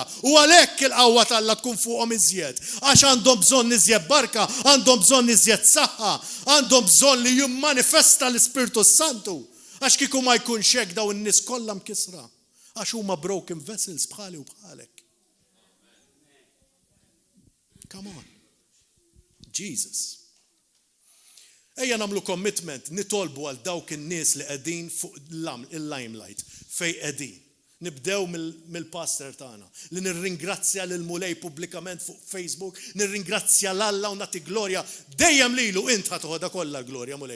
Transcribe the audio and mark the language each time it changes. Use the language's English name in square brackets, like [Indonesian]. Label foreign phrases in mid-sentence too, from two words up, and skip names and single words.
[Maltese] U għalhekk il-qawwa talla tkun fuqhom iżjed. Għax għandhom bżonn iżjed barka, għandhom bżonn iżjed saħħa, għandhom bżonn li jimmanifesta l-Ispirtu Santu. Għax kieku ma jkunx hekk daw in-nies kollha mkisra. Għax huma [English] broken vessels [Maltese] bħali u bħalek. [English] Come on. Jesus. [Maltese] Ejja nagħmlu commitment nitolbu għal dawk in-nies li qegħdin fuq il-limelight fejn qegħdin. Nibdew mill-pastor tagħna li nirringrazzja lil Mulej pubblikament fuq Facebook, nirringrazzja l-Alla u nagħti glorja dejjem lilu int ħad toħodha kollha glorja Mulej.